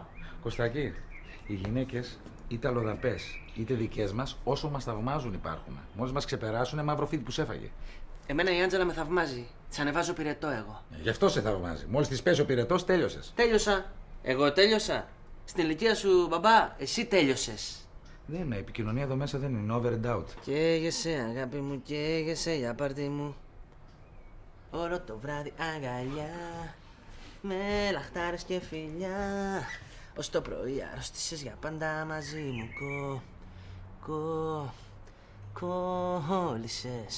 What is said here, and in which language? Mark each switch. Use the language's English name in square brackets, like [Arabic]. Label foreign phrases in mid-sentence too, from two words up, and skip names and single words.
[Greek] Κωστάκη, οι γυναίκες είτε αλλοδαπές είτε δικές μας, όσο μας θαυμάζουν υπάρχουν. Μόλις μας ξεπεράσουν, μαύρο φίδι που σέφαγε. Εμένα η Άντζελα με θαυμάζει. Της ανεβάζω πυρετό εγώ. Γι' αυτό σε θαυμάζει. Μόλις της πέσει ο πυρετός, τέλειωσες. Τέλειωσα. Εγώ τέλειωσα. Στην ηλικία σου, μπαμπά, εσύ τέλειωσες. Δεν είναι, η επικοινωνία εδώ μέσα δεν είναι [English] over and out. [Greek] Καίγεσαι, αγάπη μου, καίγεσαι για πάρτι μου. Όλο το βράδυ αγκαλιά, με λαχτάρες και φιλιά. Ως το πρωί αρρώστησες για πάντα μαζί μου, κόλλησες.